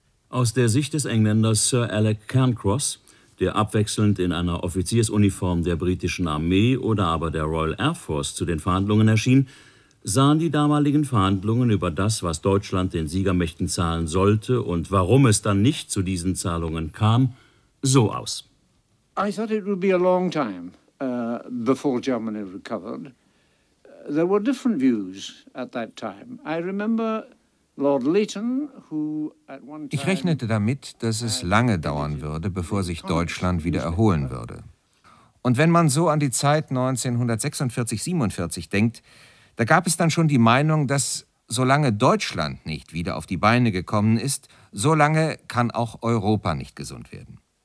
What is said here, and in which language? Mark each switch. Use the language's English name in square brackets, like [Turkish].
[German] Aus der Sicht des Engländers Sir Alec Cairncross, der abwechselnd in einer Offiziersuniform der britischen Armee oder aber der Royal Air Force zu den Verhandlungen erschien, sahen die damaligen Verhandlungen über das, was Deutschland den Siegermächten zahlen sollte und warum es dann nicht zu diesen Zahlungen kam, so aus. [English] I thought it would be a long time before Germany recovered. There were different views at that time. I remember Lord Leighton, who at one time. [German] Ich rechnete damit, dass es lange dauern würde, bevor sich Deutschland wieder erholen würde. Und wenn man so an die Zeit 1946-47 denkt, da gab es dann schon die Meinung, dass solange Deutschland nicht wieder auf die Beine gekommen ist, solange kann auch Europa nicht gesund werden.